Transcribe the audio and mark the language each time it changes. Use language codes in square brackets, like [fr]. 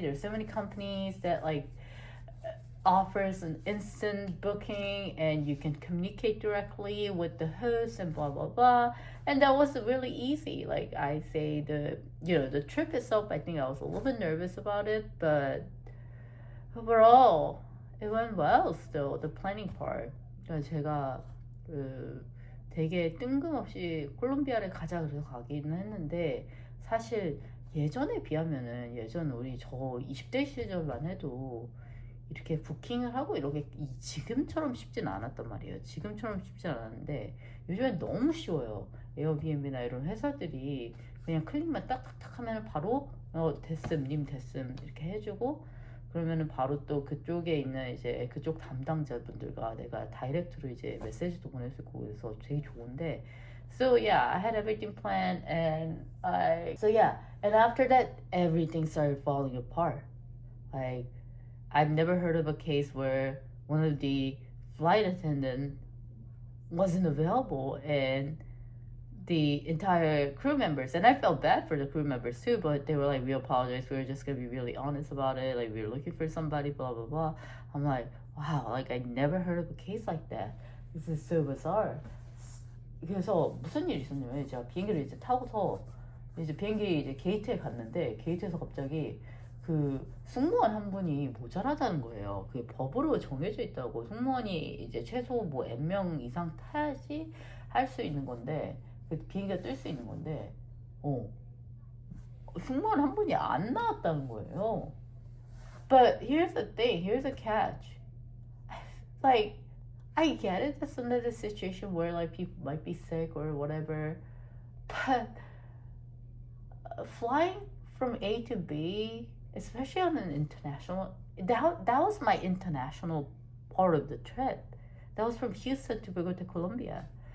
[en] There's so many companies that like offers an instant booking and you can communicate directly with the host and blah blah blah. And that was really easy. Like I say, the trip itself, I think I was a little bit nervous about it, but overall it went well. Still, the planning part. [ko] 제가 되게 뜬금없이 콜롬비아를 가자 그래서 가기는 했는데, 사실 예전에 비하면은 우리 저 20대 시절만 해도 이렇게 부킹을 하고 이렇게 지금처럼 쉽진 않았단 말이에요. 지금처럼 쉽진 않았는데 요즘엔 너무 쉬워요. 에어비앤비나 이런 회사들이 그냥 클릭만 딱딱딱 하면 바로 됐음, 님 됐음 이렇게 해주고, 그러면은 바로 또 그쪽에 있는 이제 그쪽 담당자분들과 내가 다이렉트로 이제 메시지도 보낼 수 있고 그래서 되게 좋은데. [en] So yeah, I had everything planned and and after that everything started falling apart. Like I've never heard of a case where one of the flight attendants wasn't available and the entire crew members, and I felt bad for the crew members too, but they were like, we apologize, we were just gonna be really honest about it, like we were looking for somebody, blah blah blah. I'm like, wow, like I never heard of a case like that. This is so bizarre. [ko] 그래서 무슨 일이 있었냐면, 제가 비행기를 이제 타고서 이제 비행기 이제 게이트에 갔는데, 게이트에서 갑자기 그 승무원 한 분이 모자라다는 거예요. 그게 법으로 정해져 있다고. 승무원이 이제 최소 뭐 N명 이상 타야지 할 수 있는 건데, 비행기가 뜰 수 있는 건데, 승무원 한 분이 안 나왔다는 거예요. [en] But here's the thing, here's the catch. Like, I get it, that's another situation where like people might be sick or whatever, but flying from A to B, especially on an international, that was my international part of the trip. That was from Houston to Bogota, Colombia.